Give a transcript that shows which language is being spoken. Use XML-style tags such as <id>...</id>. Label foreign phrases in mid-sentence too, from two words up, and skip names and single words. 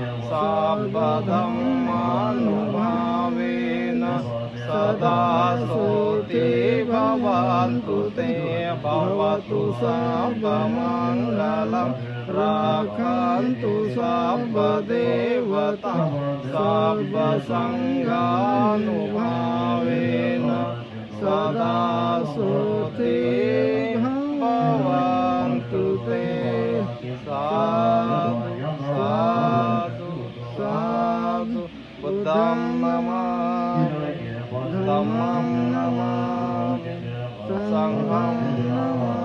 <pi>सर्वधर्मानुभावेन सदा सोऽस्ति भवन्तु ते भवतु सर्वमङ्गलं रक्षन्तु सर्वदेवता सर्वसङ्घानुभावेन सदा सोऽस्ति भवन्तु ते। साधु साधु साधु। बुद्धं नमामि, धम्मं नमामि, संघं नमामि।</pi>